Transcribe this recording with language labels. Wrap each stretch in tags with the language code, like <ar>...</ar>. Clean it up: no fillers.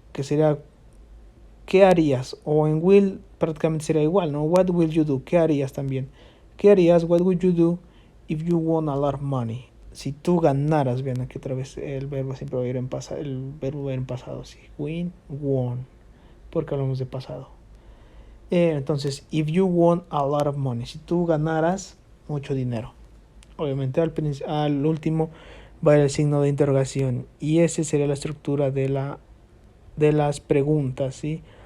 <es>Que sería ¿qué harías? O en will prácticamente sería igual, ¿no?</es> <en>What will you do?</en> <es>¿Qué harías también? ¿Qué harías?</es> <en>What would you do if you won a lot of money?</en> <es>Si tú ganaras, vean aquí otra vez el verbo siempre va a ir en pasado, sí. Win, won, porque hablamos de pasado. Entonces,</es> <en>if you won a lot of money,</en> <es>si tú ganaras mucho dinero. Obviamente al último va a ir el signo de interrogación y esa sería la estructura de las preguntas, ¿sí?</es>